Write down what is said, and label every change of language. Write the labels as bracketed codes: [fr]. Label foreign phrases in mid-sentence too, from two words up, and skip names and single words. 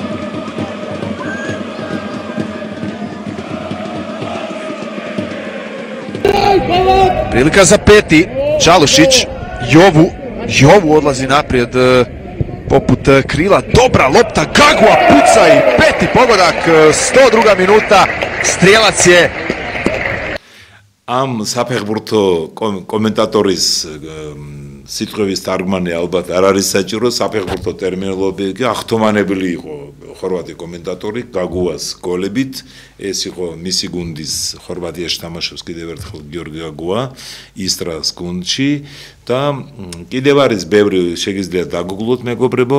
[hr] Prilika za peti. Čalušić. Jovu odlazi naprijed poput krila. Dobra lopta. Gagua puca i peti pogodak. 102. minuta. Strijelac je [ka] ამ საფეხბურთო კომენტატორის სიტყვის თარგმანი ალბათ არ არის საჭირო, საფეხბურთო ტერმინოლოგია ახთომანებული იყო ხორვატი კომენტატორი გაგუას გოლებით. ეს იყო მისი გუნდის ხორვატიაში თამაშობს კიდევ ერთხელ გიორგი გაგუა ისტრას გუნდში და კიდევ არის ბევრი შეგიძლიათ დაგუგლოთ მეგობრებო.